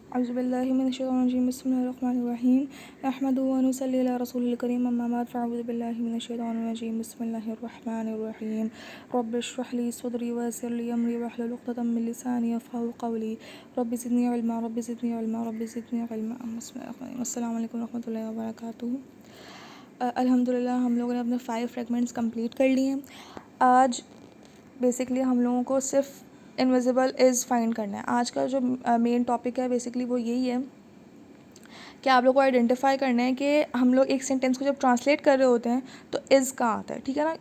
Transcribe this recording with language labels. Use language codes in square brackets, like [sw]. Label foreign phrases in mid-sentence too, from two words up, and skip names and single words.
[ar] أعوذ بالله من الشيطان الرجيم بسم الله الرحمن الرحيم نحمده ونصلي على الرسول الكريم أما بعد فأعوذ بالله من الشيطان الرجيم بسم الله الرحمن الرحيم رب اشرح لي صدري ويسر لي أمري واحلل عقدة من لساني يفقهوا قولي رب زدني علما رب زدني علما رب زدني علما. السلام عليكم ورحمة الله وبركاته. [hi] अल्हम्दुलिल्लाह हम लोगों ने अपने 5 [en] fragments complete [hi] कर लिए हैं। आज बेसिकली हम लोगों को सिर्फ [en] invisible is [hi] फाइंड करना है। आज का जो [en] main topic [hi] है बेसिकली वो यही है कि आप लोग को आइडेंटिफाई करना है कि हम लोग एक सेंटेंस को जब ट्रांसलेट कर रहे होते हैं तो इज़ कहाँ आता है, ठीक है ना।